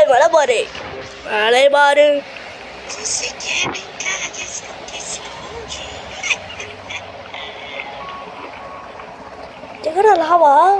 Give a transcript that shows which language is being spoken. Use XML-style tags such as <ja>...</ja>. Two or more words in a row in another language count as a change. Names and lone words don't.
<ta>பாரு வேலை பாரு.</ta> <pt>Você quer brincar de esconde-esconde?</pt> <ta>எங்கடா லாவா?</ta>